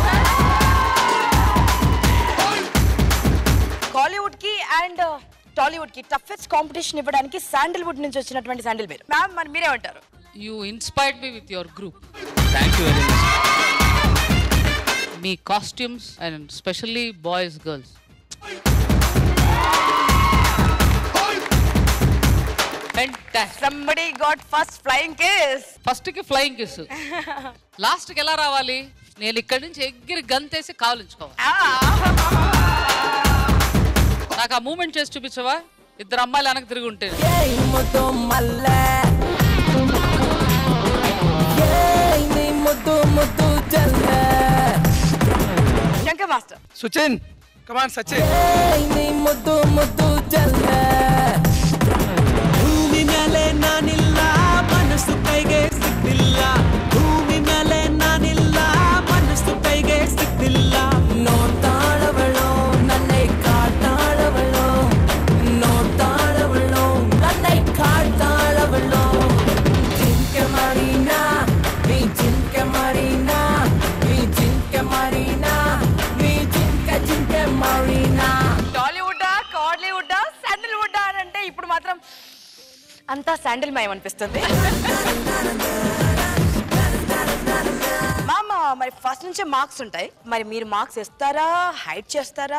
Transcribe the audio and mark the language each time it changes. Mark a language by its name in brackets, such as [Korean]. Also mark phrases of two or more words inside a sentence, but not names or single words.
[Telugu] కాలీవుడ్ కి అండ్ టాలీవుడ్ కి [English] toughest competition [Telugu] ఇవ్వడానికి శాండిల్వుడ్ నుంచి వచ్చినటువంటి శాండిల్ మీరు మ్యామ్, మరి మీరేమంటారు? [English] You inspired me with your group. Thank you very much. మీ costumes and specially boys girls Somebody got first flying kiss. [Telugu] ఫస్ట్ కి [English] flying kiss, [Telugu] లాస్ట్ కి ఎలా రావాలి? నేను ఇక్కడి నుంచి ఎగిరి గంతేసి కావలించుకోవాలి. నాకు ఆ మూమెంట్ చేసి చూపించవా? ఇద్దరు అమ్మాయిలు వెనక్కి తిరిగి ఉంటే శంకర్ మాస్టర్. సుచిన్ కమాన్ సచిన్. [Kannada] ಭೂಮಿ ಮೇಲೆ ನಾನಿಲ್ಲ, ಮನಸ್ಸು ಕೈಗೆ ಸಿಕ್ತಿಲ್ಲ. ಭೂಮಿ ಮೇಲೆ ನಾನಿಲ್ಲ, ಮನಸ್ಸು ಕೈಗೆ ಸಿಕ್ತಿಲ್ಲ. ನೋಡ್ತಾಳವಳು ನನ್ನೇ ಕಾಡ್ತಾಳವಳು, ನೋಡ್ತಾಳವಳು ನನ್ನೇ ಕಾಡ್ತಾಳವಳು. ಜಿಂಕೆ ಮಾಡಿನಾ ನೀ ಜಿಂಕೆ ಮಾಡಿನಾ, ನೀ [Telugu] జింకె మారినా, నీ జింకె మారినా. టాలీవుడ్డా కాలీవుడ్డా శాండిల్వుడ్డా అని అంటే ఇప్పుడు మాత్రం అంతా శాండిల్ మయం అనిపిస్తుంది. మామ, మరి ఫస్ట్ నుంచే మార్క్స్ ఉంటాయి, మరి మీరు మార్క్స్ ఇస్తారా, హైడ్ చేస్తారా?